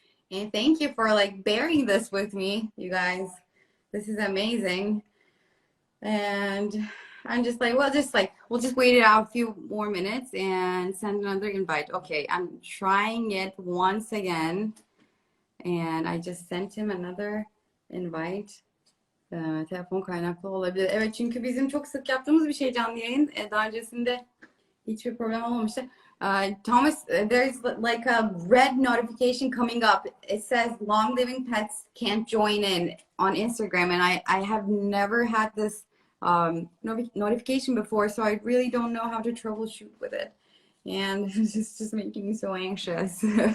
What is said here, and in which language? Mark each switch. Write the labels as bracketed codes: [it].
[en] And thank you for like bearing this with me, you guys. This is amazing. And I'm just like, well, we'll just wait it out a few more minutes and send another invite. Okay, I'm trying it once again. And I just sent him another invite. [tr] Telefon kaynaklı olabilir. Evet, çünkü bizim çok sık yaptığımız bir şey canlı yayın. Daha öncesinde hiçbir problem olmamıştı. [en] Thomas, there's like a red notification coming up. It says long living pets can't join in on Instagram, and I have never had this notification before, so I really don't know how to troubleshoot with it, and it's just making me so anxious.